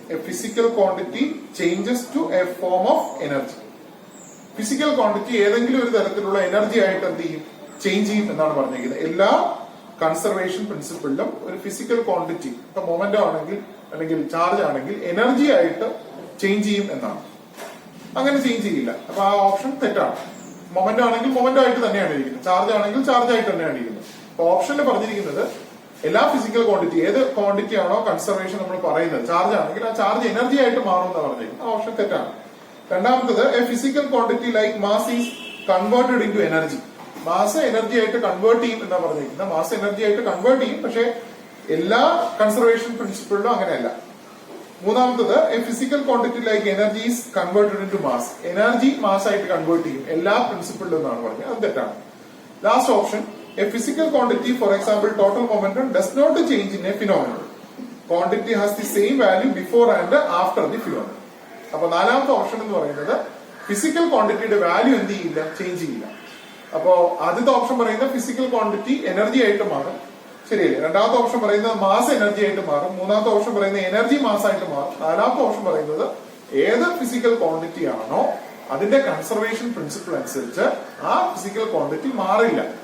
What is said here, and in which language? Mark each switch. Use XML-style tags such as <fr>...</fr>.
<en>A physical quantity changes to a form of energy.</en> <ml>Physical quantity ഏതെങ്കിലും ഒരു തരത്തിലുള്ള energy ആയിട്ട് എന്ത് ചെയ്യും, ചേഞ്ച് ചെയ്യും എന്നാണ് പറഞ്ഞിരിക്കുന്നത്. എല്ലാ കൺസർവേഷൻ പ്രിൻസിപ്പിളിലും ഒരു ഫിസിക്കൽ ക്വാണ്ടിറ്റി, ഇപ്പൊ മൊമെന്റോ ആണെങ്കിൽ അല്ലെങ്കിൽ ചാർജ് ആണെങ്കിൽ എനർജി ആയിട്ട് ചേഞ്ച് ചെയ്യും എന്നാണ്. അങ്ങനെ ചേഞ്ച് ചെയ്യില്ല. അപ്പൊ ആ ഓപ്ഷൻ തെറ്റാണ്. മൊമെന്റോ ആണെങ്കിൽ മൊമെന്റോ ആയിട്ട് തന്നെയാണ് ഇരിക്കുന്നത്, ചാർജ് ആണെങ്കിൽ ചാർജ് ആയിട്ട് തന്നെയാണ് ഇരിക്കുന്നത്. അപ്പൊ ഓപ്ഷനിൽ പറഞ്ഞിരിക്കുന്നത് എല്ലാ ഫിസിക്കൽ ക്വാണ്ടിറ്റി, ഏത് ക്വാണ്ടിറ്റി ആണോ കൺസർവേഷൻ നമ്മൾ പറയുന്നത്, ചാർജ് ആണെങ്കിൽ ആ ചാർജ് എനർജി ആയിട്ട് മാറും എന്ന് പറഞ്ഞിരിക്കുന്നത്. ആ ഓപ്ഷൻ തെറ്റാണ്. രണ്ടാമത്തത്,</ml> <en>A physical quantity like mass is converted in to energy.</en> <ml>Mass energy ആയിട്ട് കൺവേർട്ട് ചെയ്യും എന്നാ പറഞ്ഞിരിക്കുന്നത്. മാസ് എനർജി ആയിട്ട് കൺവേർട്ട് ചെയ്യും, പക്ഷെ എല്ലാ കൺസർവേഷൻ പ്രിൻസിപ്പിളിലും അങ്ങനെയല്ല. മൂന്നാമത്തത്,</ml> <en>A physical quantity like energy is converted in to mass.</en> <ml>Energy mass ആയിട്ട് കൺവേർട്ട് ചെയ്യും എല്ലാ പ്രിൻസിപ്പിളിലും എന്നാണ് പറഞ്ഞത്. അത് തെറ്റാണ്.</ml> <en>Last option, a physical quantity, for example total momentum, does not change in a phenomenon. Quantity has the same value before and after the phenomenon.</en> <ml>അപ്പൊ നാലാമത്തെ option എന്ന് പറയുന്നത് ഫിസിക്കൽ ക്വാണ്ടിറ്റിയുടെ വാല്യൂ എന്ത് ചെയ്യില്ല, ചേഞ്ച് ചെയ്യില്ല. അപ്പോ ആദ്യത്തെ ഓപ്ഷൻ പറയുന്നത് ഫിസിക്കൽ ക്വാണ്ടിറ്റി എനർജി ആയിട്ട് മാറും, ശരിയല്ലേ? രണ്ടാമത്തെ ഓപ്ഷൻ പറയുന്നത് മാസ് എനർജി ആയിട്ട് മാറും. മൂന്നാമത്തെ ഓപ്ഷൻ പറയുന്നത് എനർജി മാസ് ആയിട്ട് മാറും. നാലാമത്തെ ഓപ്ഷൻ പറയുന്നത് ഏത് ഫിസിക്കൽ ക്വാണ്ടിറ്റി ആണോ അതിന്റെ കൺസർവേഷൻ പ്രിൻസിപ്പിൾ അനുസരിച്ച് ആ ഫിസിക്കൽ ക്വാണ്ടിറ്റി മാറില്ല.</ml>